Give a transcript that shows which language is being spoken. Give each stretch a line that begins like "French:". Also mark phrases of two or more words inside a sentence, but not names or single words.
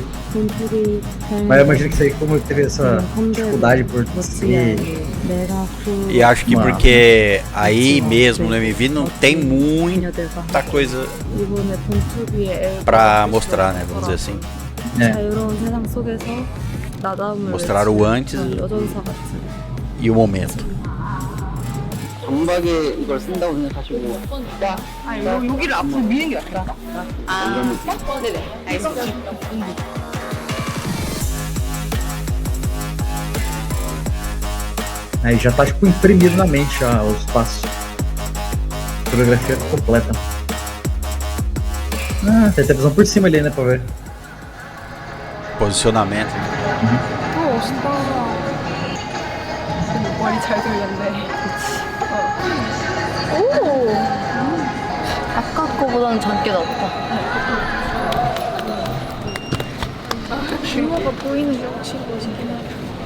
Portuguese: Mas eu imagino que isso aí, como teve essa dificuldade por ser. E acho que Mano. porque aí mesmo no MV não tem muita coisa pra mostrar, né? Vamos dizer assim. É.
Korean: 자유로운 세상 속에서 나다움을
Portuguese: Mostrar o antes
Korean: 여전사 같은.
Portuguese: e o momento.
Korean: 강박에 이걸 쓴다고 생각하시고 아니, 여기를 앞으로 미는 게 낫다. 네네. 알겠습니다.
Portuguese: Aí já tá tipo imprimido na mente já os passos. Coreografia completa. Ah, tem televisão por cima ali, né, pra ver. Posicionamento.
Korean: 멋있다. 머리 잘 돌렸네. 오! 아까 거보다는 작게 나왔다. 규모가 보이는 게 확실히 멋있긴 하다.